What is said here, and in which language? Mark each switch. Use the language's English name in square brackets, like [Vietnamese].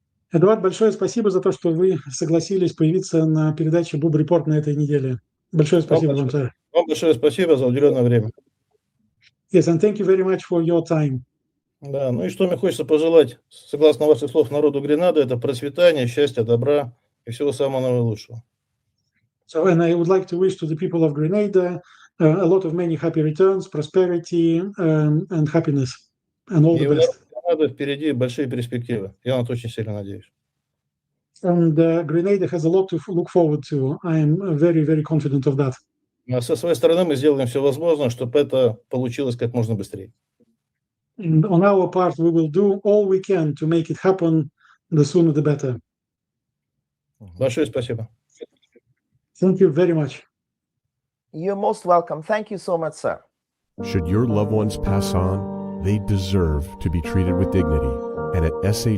[Russian] Эдуард, большое спасибо за то, что вы согласились появиться на передаче Bubb Report на этой неделе. Большое спасибо вам, сэр. Вам большое спасибо за уделенное время. [English] Yes, and thank you very much for your time. [Russian] Да, и что мне хочется пожелать, согласно ваших слов, народу Гренады, это процветание, счастья, добра и всего самого наилучшего. [English] So, and I would like to wish to the people of Grenada a lot of many happy returns, prosperity, and happiness, and all the best. [Russian] Гренады впереди большие перспективы. Я на это очень сильно надеюсь. [English] And Grenada has a lot to look forward to. I am very, very confident of that. [Russian] Со своей стороны мы сделаем все возможное, чтобы это получилось как можно быстрее. [English] And on our part, we will do all we can to make it happen. The sooner, the better. [Russian] Большое спасибо. [English] Thank you very much. You're most welcome. Thank you so much, sir. Should your loved ones pass on, they deserve to be treated with dignity. And at S.A.